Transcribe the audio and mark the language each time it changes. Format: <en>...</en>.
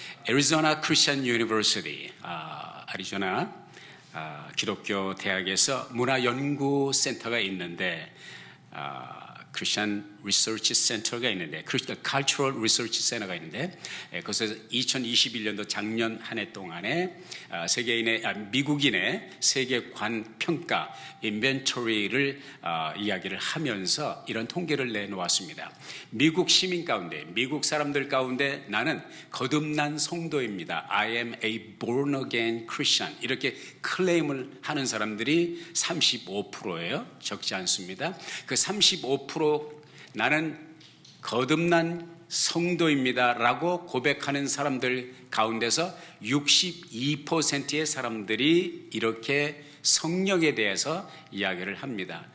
<ko>애리조나 크리스천 유니버시티, 애리조나 기독교 대학에서 문화연구센터가 있는데, 크리스천 리서치 센터가 있는데, Cultural Research Center가 있는데, 그것에서 2021년도 작년 한 해 동안에 미국인의 세계관 평가 인벤토리를 이야기를 하면서 이런 통계를 내놓았습니다. 미국 시민 가운데, 미국 사람들 가운데 나는 거듭난 성도입니다.</ko> <en>I am a born again Christian.</en> <ko>이렇게 클레임을 하는 사람들이 35%예요. 적지 않습니다. 그 35% 나는 거듭난 성도입니다 라고 고백하는 사람들 가운데서 62%의 사람들이 이렇게 성령에 대해서 이야기를 합니다.</ko>